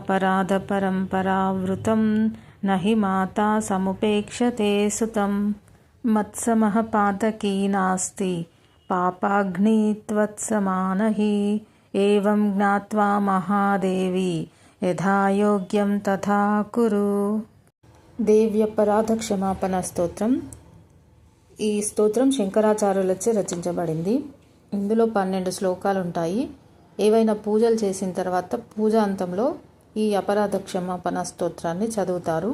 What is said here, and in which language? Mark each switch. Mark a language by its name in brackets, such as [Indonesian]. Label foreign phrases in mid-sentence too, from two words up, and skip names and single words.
[Sanskrit] अपराधपरम्परावृतं न हि माता समुपेक्षते सुतं मत्समः पातकी नास्ति पापाग्नित्वत्समान हि एवं ज्ञात्वा महादेवी यथा योग्యం తథా కురు. [Telugu] దేవ్యపరాధ క్షమాపణ స్తోత్రం. ఈ స్తోత్రం శంకరాచార్యులచే రచించబడింది. ఇందులో 12 శ్లోకాలు ఉంటాయి. ఏవైనా పూజలు చేసిన తర్వాత పూజ అంతంలో ఈ అపరాధ క్షమాపణ స్తోత్రాన్ని చదువుతారు.